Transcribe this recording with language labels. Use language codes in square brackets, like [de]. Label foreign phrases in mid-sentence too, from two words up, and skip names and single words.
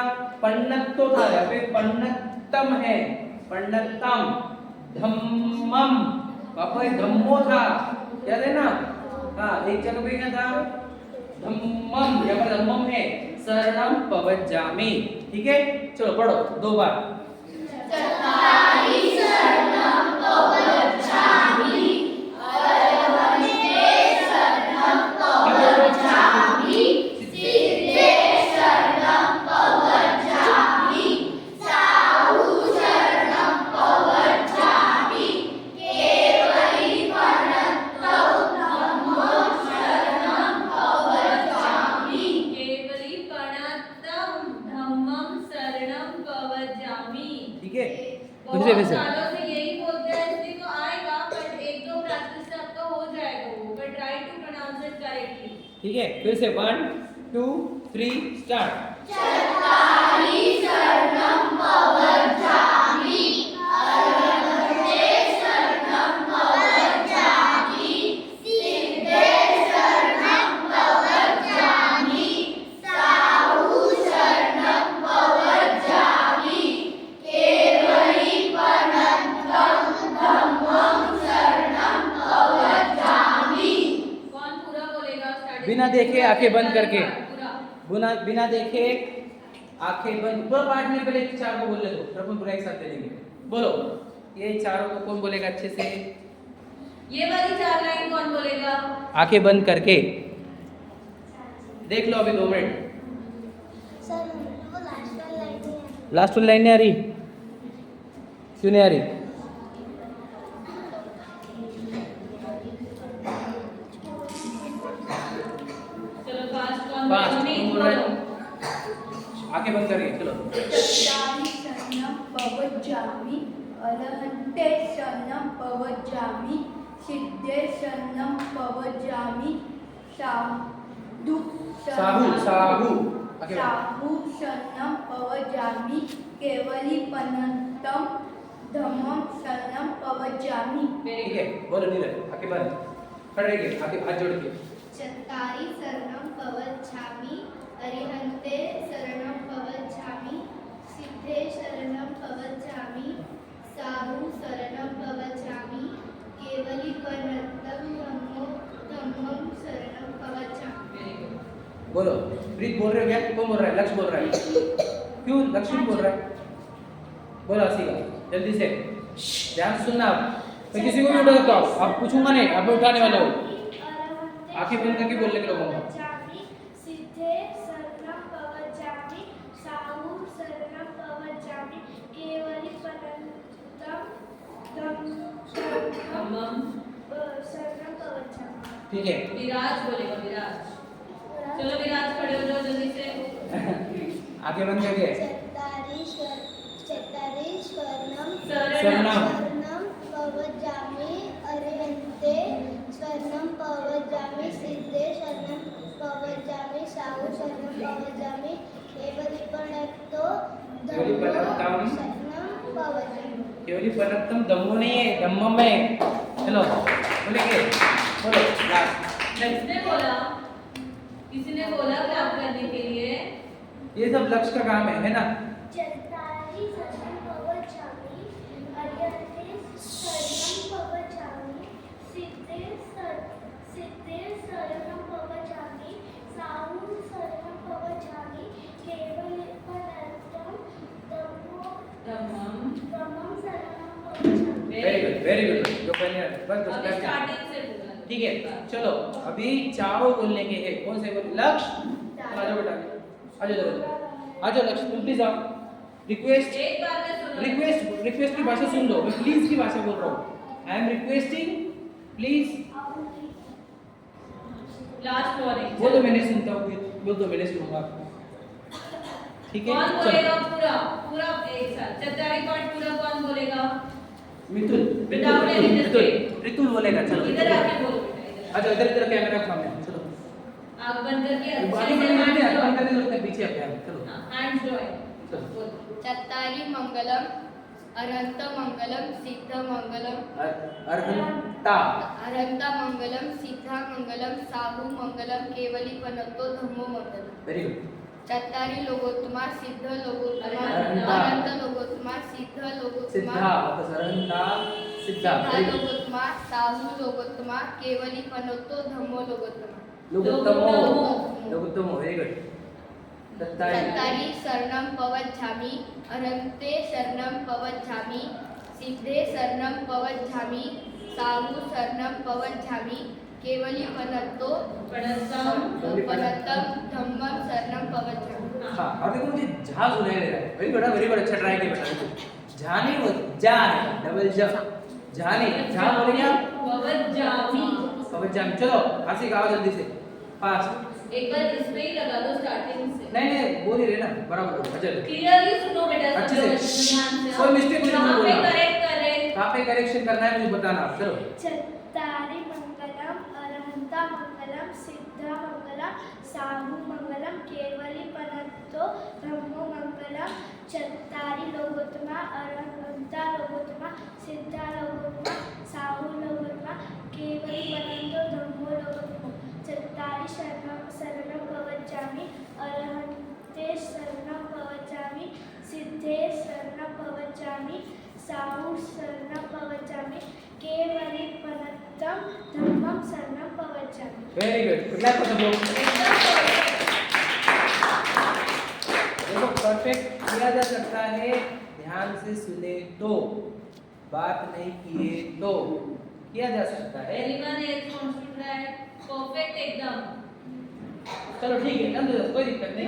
[hi] पन्नत्तो था, यहाँ पे पन्नत्तम है, [pra] पन्नत्तम, धम्मम, [hi] वहाँ पे धम्मो था, याद है ना? हाँ, एक जगह पे क्या था? धम्मम, यहाँ पर धम्मम है, [pra] शरणम पवज्जामि। [hi] ठीक है, चलो पढ़ो 2 बार। [pra] चत्तारि शरणं पवज्जामि अरहन्ते शरणं पवज्जामि सिद्धे शरणं पवज्जामि साहु शरणं पवज्जामि केवलीपनन्तं धम्मं शरणं पवज्जामि। केवलीपनन्तं धम्मं शरणं पवज्जामि। [hi] ठीक है, बहुत फिर से सालों से यही बोलते हैं, इसलिए तो आएगा, बट 1-2 प्रैक्टिस से आपका हो जाएगा वो, बट [en] try to pronounce it correctly. [hi] ठीक है, फिर से 1 2 3 स्टार्ट। [pra] चत्तारि शरणं पवज्जामि अरहन्ते शरणं पवज्जामि सिद्धे शरणं पवज्जामि साहु शरणं पवज्जामि केवलीपनन्तं धम्मं शरणं पवज्जामि। [hi] कौन पूरा बोलेगा? स्टार्टिंग बिना देखे आंखें बंद करके। पूरा बिना देखे आंखें बंद। पूरा पार्ट में पहले 4 को बोल ले दो, फिर अपन पूरा एक साथ ले लेंगे। बोलो, ये 4 को कौन बोलेगा अच्छे से? ये वाली 4 लाइन कौन बोलेगा? आंखें बंद करके देख लो अभी 2 मिनट। सर वो लास्ट वाली लाइन नहीं आ रही? क्यों नहीं आ रही? चलो फास्ट कौन फास्ट बोलेगा? कौन बोल रहा है? आंखें बंद करके चलो। [pra] चत्तारि शरणं पवज्जामि अरहन्ते शरणं पवज्जामि सिद्धे शरणं पवज्जामि साहु [hi] साहू साहू आंखें बंद। [pra] साहु शरणं पवज्जामि केवलीपनन्तं धम्मं शरणं पवज्जामि। [hi] ठीक है, बोलो नीरज, आंखें बंद, खड़े रहिए, आंखें हाथ जोड़ के। [pra] चत्तारि शरणं पवज्जामि अरिहन्ते शरणं पवज्जामि सिद्धे शरणं पवज्जामि साहु शरणं पवज्जामि केवलीपनन्तं धम्मं शरणं पवज्जामि। [hi] बोलो, प्रीत बोल रहे हो क्या? कौन बोल रहा है? लक्ष्य बोल रहा है। क्यों लक्ष्य बोल रहा है? बोलो हसीगा जल्दी से, ध्यान से सुनना। आप मैं किसी को भी उठा सकता हूँ, आप पूछूंगा नहीं, आप उठाने वाला हो। आंखें बंद करके बोलने के लोगों को। [pra] सिद्धे शरणं पवज्जामि साहु शरणं पवज्जामि केवलीपनन्तं धम्मं धम्मम। शरणं पवज्जामि। [hi] ठीक है, विराज बोलेगा, विराज। चलो विराज खड़े हो जाओ जल्दी से। आंखें बंद करके [pra] चत्तारि शरणं शरणं पवज्जामि अरिहन्ते शरणं पवज्जामि सिद्धे शरणं पवज्जामि साहु शरणं पवज्जामि केवलीपनन्तं केवलीपनन्तं शरणं पवज्जामि। केवलीपनन्तं धम्मो [hi] नहीं है, धम्मम है। चलो बोलेंगे, बोलो लास्ट। किसने बोला? किसी ने बोला क्लैप करने के लिए? ये सब लक्ष्य का काम है ना? [pra] चत्तारि शरणं पवज्जामि अरिहन्ते शरणं पवज्जामि सिद्धे शरणं पवज्जामि साहु शरणं पवज्जामि केवलीपनन्तं धम्मम। धम्मं शरणं पवज्जामि। [en] very good, very good. [hi] जो पहले बस बस अभी कर। स्टार्टिंग से बोला। ठीक है, चलो अभी 4 बोलने के हैं। कौन से बोल? लक्ष्य, आ जाओ बेटा, आ जाओ लक्ष्य, तुम प्लीज आओ। रिक्वेस्ट, एक बार में सुनो। रिक्वेस्ट की भाषा सुन लो। मैं प्लीज की भाषा बोल रहा हूँ। [en] I am requesting, please. [hi] लास्ट वार्निंग। वो तो मैंने सुनता हूँ, वो तो मैंने सुनूंगा। ठीक है, कौन चलो। बोलेगा पूरा? पूरा एक साथ। चत्तारी पार्ट पूरा कौन बोलेगा? मिथुन, [en] Without any mistake. [hi] रितुल बोलेगा। चलो इधर आके बोलो बेटा, इधर। अच्छा, इधर कैमरा सामने, चलो। आँख बंद करके अच्छे बाकी से बंद hands करके join। पीछे अपने आप, चलो। हाँ, [en] hands join। [hi] चलो। बोलो। [pra] चत्तारि मंगलम अरहन्त मंगलम सिद्ध मंगलम अर्हन्ता अरहन्ता मंगलम सिद्धा मंगलम साहु मंगलम केवलीपनन्तो धम्मो मंगलम। [en] very good. [pra] चत्तारि लोगोत्तमा सिद्ध लोगोत्तमा अरहन्ता। अनंत लोगोत्तमा सिद्ध लोगोत्तमा सिद्धा, वापस अर्हन्ता सिद्धा। सिद्धा [en] very good. [pra] लोगोत्तमा साहु लोगोत्तमा केवलीपनन्तो धम्मो लोगोत्तमा। लोगोत्तमो, लोगोत्तमो, [en] very good. [pra] चत्तारि शरणं पवच्छामि अरहन्ते शरणं पवच्छामि सिद्धे शरणं पवच्छामि साहु शरणं पवच्छामि केवलीपनतो पनतम धम्मं शरणं पवच्छामि। [hi] हाँ अब देखो मुझे झा सुनाई दे रहा है। वेरी बड़ा अच्छा ट्राई किया बेटा। झा नहीं वो जा है डबल ज झा नहीं झा बोलेंगे आप [pra] पवच्छामि। पवच्छामि। [hi] चलो हंसी गाओ जल्दी से फास्ट। एक बार इस पे ही लगा दो स्टार्टिंग से। नहीं बोल ही रहे ना बराबर बोलो। अच्छा क्लियरली सुनो बेटा अच्छे सब से। लोग ध्यान से। कोई mistake नहीं कहाँ पे बोलना। करेक्ट करें? कहाँ पे करेक्शन करना है मुझे बताना आप। चलो [pra] चत्तारि मंगलम अरहंता मंगलम सिद्धा मंगलम साहु मंगलम केवलीपनतो धम्मो मंगलम चत्तारि लोकोत्तमा अरहंता लोकोत्तमा सिद्धा लोकोत्तमा साहु लोकोत्तमा केवलीपनतो धम्मो लोकोत्तमा चत्तारि शरणं पवच्छामि अरहन्ते शरणं पवच्छामि सिद्धे शरणं पवच्छामि साहु शरणं पवच्छामि केवलीपनतं धम्मं शरणं पवच्छामि। [en] very good. clap for the लोग। [hi] देखो परफेक्ट किया जा सकता है ध्यान से सुने तो, बात नहीं किए तो किया जा सकता है। [en] everyone is confident perfect एकदम। [hi] चलो ठीक है ना कोई दिक्कत नहीं।